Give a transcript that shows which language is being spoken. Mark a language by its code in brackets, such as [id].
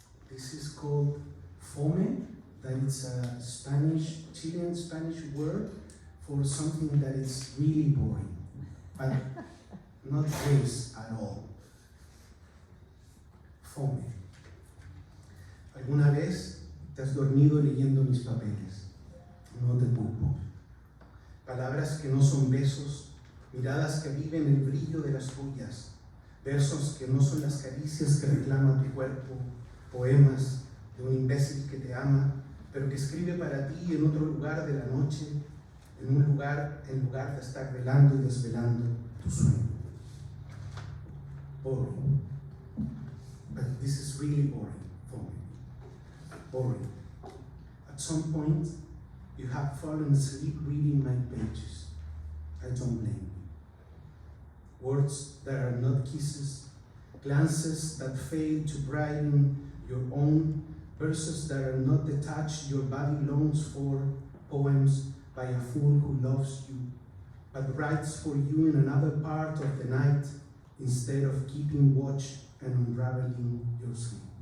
[en] This is called fome, that it's a Chilean Spanish word for something that is really boring, but not this at all. [es] Fome. ¿Alguna vez te has dormido leyendo mis papeles? No te culpo. Palabras que no son besos, miradas que viven el brillo de las tuyas, versos que no son las caricias que reclama tu cuerpo, poemas de un imbécil que te ama, pero que escribe para ti en otro lugar de la noche, en lugar de estar velando y desvelando tu sueño. Pobre, [en] this is really boring for me. Boring. At some point, you have fallen asleep reading my pages. I don't blame you. Words that are not kisses, glances that fail to brighten your own, verses that are not the touch your body longs for, poems by a fool who loves you, but writes for you in another part of the night instead of keeping watch and unraveling your sleep.